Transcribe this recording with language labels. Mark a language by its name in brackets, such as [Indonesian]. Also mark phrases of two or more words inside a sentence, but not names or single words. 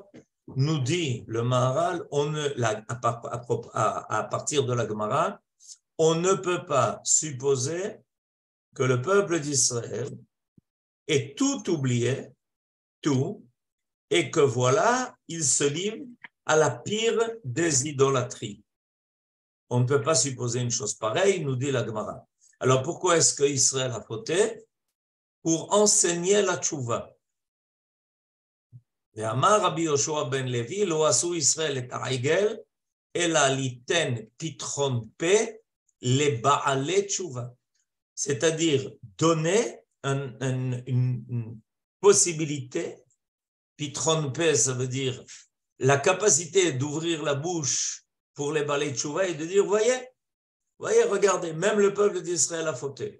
[French] Nous dit le Maharal, à partir de la Gemara, on ne peut pas supposer que le peuple d'Israël ait tout oublié, tout, et que voilà, il se livre à la pire des idolâtries. On ne peut pas supposer une chose pareille, nous dit la Gemara. Alors pourquoi est-ce qu'Israël a fauté? Pour enseigner la tchouva. [Hebrew] ואמר רבי יהושע בן לוי, לא עשו ישראל את העגל, אלא ליתן פתחון פה לבעלי תשובה. [French] C'est-à-dire donner une possibilité, [Hebrew] פתחון פה, [French] ça veut dire la capacité d'ouvrir la bouche pour les [Hebrew] בעלי תשובה [French] et de dire, voyez, regardez, même le peuple d'Israël a fauté.